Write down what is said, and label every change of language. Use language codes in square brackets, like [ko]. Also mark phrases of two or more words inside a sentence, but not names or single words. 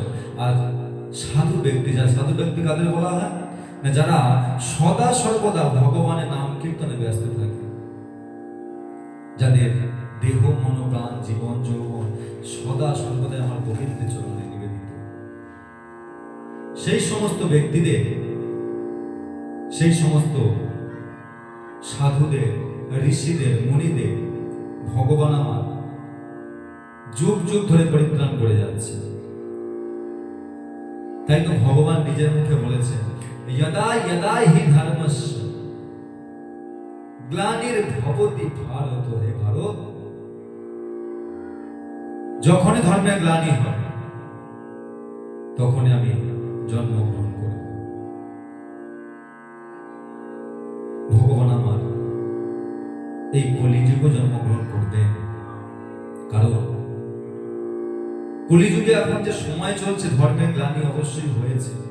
[bn] আর সাধু ব্যক্তি, যারা সাধু ব্যক্তি কাদের বলা হয় না, যারা সদা সর্বদা ভগবানের নাম কীর্তনে ব্যস্ত থাকে, যাদের দেহ মন প্রাণ জীবন যৌবন সদা সর্বদা আমার গোবিন্দের চরণে নিবেদিত, সেই সমস্ত ব্যক্তিদের, সেই সমস্ত সাধুদের, ঋষিদের, মুনিদের ভগবান আমার যুগ যুগ ধরে পরিত্রাণ করে যাচ্ছে। তাই তো ভগবান নিজের মুখে বলেছেন, [sa] यदा यदा हि धर्मस्य ग्लानिर्भवति भारत, [bn] হে ভারত, যখনই ধর্মের গ্লানি হয় তখনই আমি জন্মগ্রহণ করব। ভগবান আমার এই কলিযুগে জন্মগ্রহণ করবেন, কারণ কলিযুগে এখন যে সময় চলছে ধর্মের গ্লানি অবশ্যই হয়েছে।